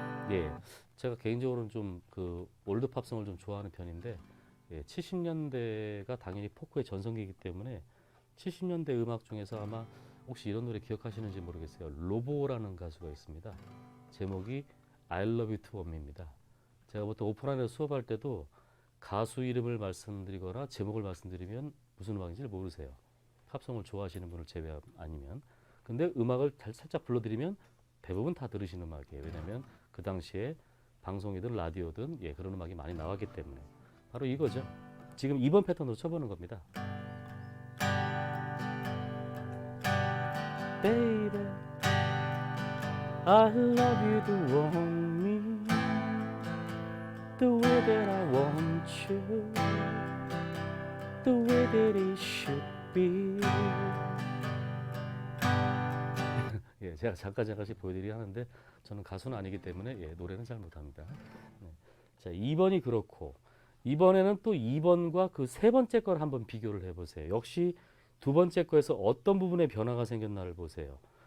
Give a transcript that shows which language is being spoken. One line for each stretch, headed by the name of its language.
Korean: 예. 제가 개인적으로는 좀 그 올드 팝송을 좀 좋아하는 편인데 예, 70년대가 당연히 포크의 전성기이기 때문에 70년대 음악 중에서 아마 혹시 이런 노래 기억하시는지 모르겠어요. 로보라는 가수가 있습니다. 제목이 I Love You To Ome입니다. 제가 보통 오프라인에서 수업할 때도 가수 이름을 말씀드리거나 제목을 말씀드리면 무슨 음악인지 모르세요. 팝송을 좋아하시는 분을 제외 아니면. 근데 음악을 살짝 불러드리면 대부분 다 들으시는 음악이에요. 왜냐하면 그 당시에 방송이든 라디오든 예, 그런 음악이 많이 나왔기 때문에 바로 이거죠. 지금 2번 패턴으로 쳐보는 겁니다.
English: Baby, I love you to want me the way that I want you, the way that it should be.
Korean: 예, 제가 잠깐씩 보여드리긴 하는데 저는 가수는 아니기 때문에 예, 노래는 잘 못합니다. 네. 자, 2번이 그렇고 이번에는 또 2번과 그 세 번째 걸 한번 비교를 해보세요. 역시 두 번째 거에서 어떤 부분에 변화가 생겼나를 보세요.